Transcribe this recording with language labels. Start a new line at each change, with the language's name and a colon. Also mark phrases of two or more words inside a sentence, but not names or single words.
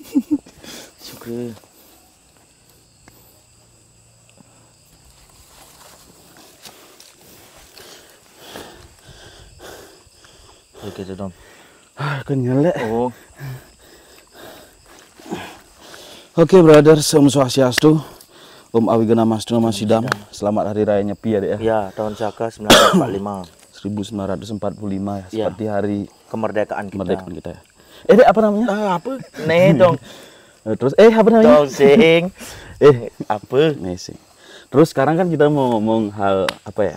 Indonesian: Sugre. Oke, Tom. Kenyal dek. Oh. Oke, brothers,
Balinese: Om Swastiastu.
Sanskrit: Om Awigana Mastu Nama Sidam.
Indonesian: Selamat Hari Raya Nyepi ya dek ya. Ya, tahun Saka 1945. 1945 ya, Ya. seperti hari Kemerdekaan kita ya. Dek, apa namanya? Apa? Nih dong. Terus apa namanya? Dong sing. Apa? Messi. Terus sekarang kan kita mau ngomong hal apa ya?